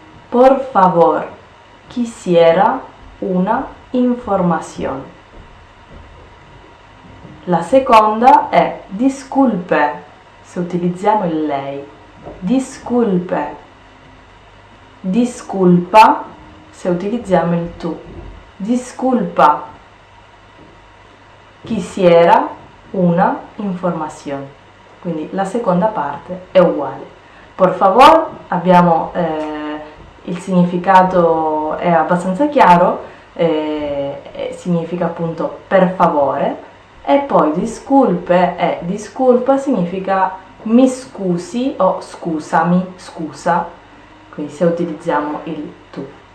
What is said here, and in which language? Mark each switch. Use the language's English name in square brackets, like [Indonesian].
[Spanish] Por favor, quisiera una información. [Italian] La seconda è [Spanish] disculpe, [Italian] se utilizziamo il lei. [Spanish] Disculpe, disculpa, [Italian] se utilizziamo il tu. [Spanish] Disculpa, quisiera una información. [Italian] Quindi la seconda parte è uguale. [Spanish] Por favor, [Italian] abbiamo il significato è abbastanza chiaro, significa appunto per favore, e poi [Spanish] disculpe disculpa [Italian] significa mi scusi o scusami, scusa, quindi se utilizziamo il tu.